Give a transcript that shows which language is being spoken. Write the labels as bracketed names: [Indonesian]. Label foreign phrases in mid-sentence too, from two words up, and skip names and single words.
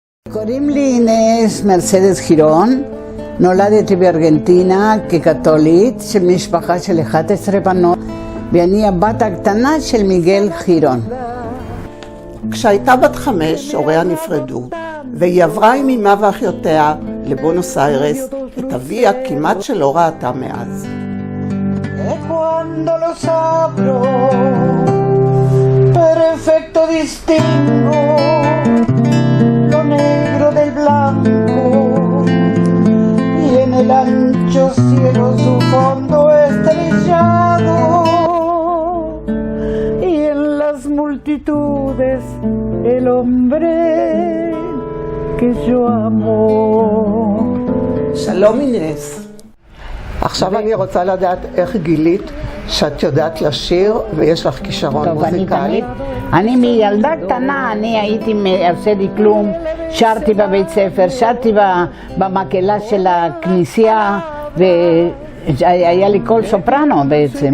[Hebrew] קוראים לי אינס מרסדס חירון, נולדתי בארגנטינה כקתולית של משפחה של 11 בנות, ואני הבת הקטנה של מיגל חירון. כשהייתה בת 5, הוריה נפרדו, והיא עברה עם אמה ואחיותיה לבונוס איירס, את אביה כמעט שלא ראתה מאז. [Spanish] el ancho cielo su fondo estrellado y en las multitudes el hombre que yo amo. [Hebrew] שלום אינס. עכשיו אני רוצה לדעת איך גילית שאת יודעת לשיר ויש לך כישרון מוזיקלי. אני מילדה קטנה, אני הייתי עושה לי כלום, שרתי בבית ספר, שרתי במקהלה של הכנסייה, והיה לי קול סופרנו בעצם.